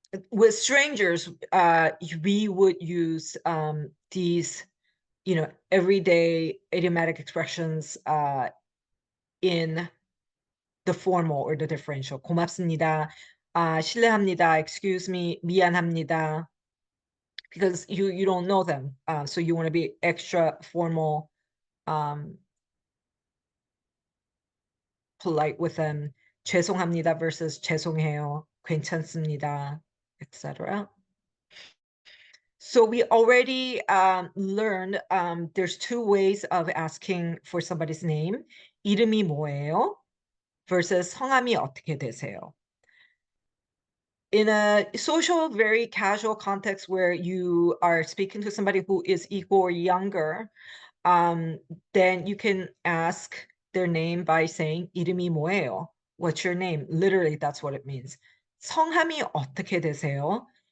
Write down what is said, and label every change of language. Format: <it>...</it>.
<en>With strangers, we would use these, everyday idiomatic expressions in the formal or the differential.</en> <ko>고맙습니다, 실례합니다,</ko> <en>excuse me,</en> <ko>미안합니다,</ko> <en>because you don't know them, so you want to be extra formal, polite with them.</en> <ko>죄송합니다 versus 죄송해요, 괜찮습니다, etc.</ko> <en>So we already learned there's 2 ways of asking for somebody's name.</en> <ko>이름이 뭐예요? Versus 성함이 어떻게 되세요?</ko> <en>In a social, very casual context where you are speaking to somebody who is equal or younger, then you can ask their name by saying</en> <ko>이름이 뭐예요?</ko> <en>What's your name? Literally, that's what it means.</en> <ko>성함이 어떻게 되세요?</ko>